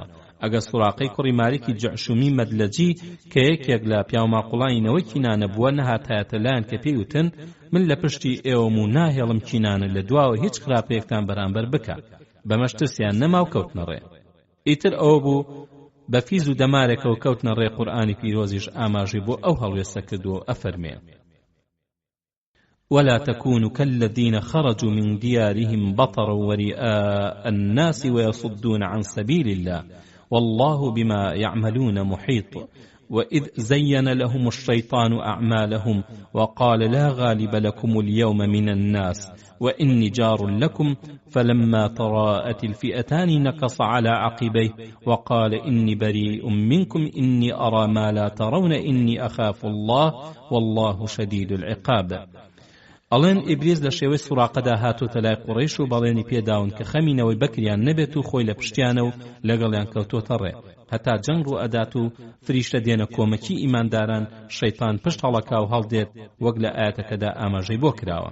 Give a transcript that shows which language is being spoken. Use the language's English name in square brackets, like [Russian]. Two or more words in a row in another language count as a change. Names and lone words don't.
[Central Kurdish] ئەگە سوراقەی کوڕی مالیکی جەعشومی مەدلەجی کە یەکێک لە پیاوماقوڵانینەوەی کینانە بووە نەهاتایەتە لایەن کە پێی وتن من لە پشتی ئێوەم و ناهێڵم کینانە لە دواوە هیچ خراپەیەکتان بەرامبەر بکە، بەمەشترسیان نەما و کەوتنە ڕێ. ئیتر ئەوە بوو بە فیز و دەمارێکەوە کەوتنە ڕێ. قورئانی پیرۆزیش ئاماژەی بۆ ئەو هەڵوێستە کردووە ئەفەرمێ [Arabic] ولا تكونوا كالذين خرجوا من ديارهم بطرا ورئاء الناس ويصدون عن سبيل الله والله بما يعملون محيط وإذ زين لهم الشيطان أعمالهم وقال لا غالب لكم اليوم من الناس وإني جار لكم فلما تراءت الفئتان نكص على عقبيه وقال إني بريء منكم إني أرى ما لا ترون إني أخاف الله والله شديد العقاب. [Central Kurdish] ئەڵێن ئیبلیس لە شێوەی سوراقەدا هاتوتە لای قوڕەیش و بەڵێنی پێداون کە خەمینەوەی بەکریان نەبێت و خۆی لە پشتیانە و لەگەڵیان کەوتۆتە ڕێ هەتا جەنگ ڕوو ئەدات و فریشتە دێنە کۆمەکی ئیمانداران شەیطان پشت هەڵەکا و هەڵدێت وەک لە ئاەتەکەدا ئاماژەی بۆ کراوە.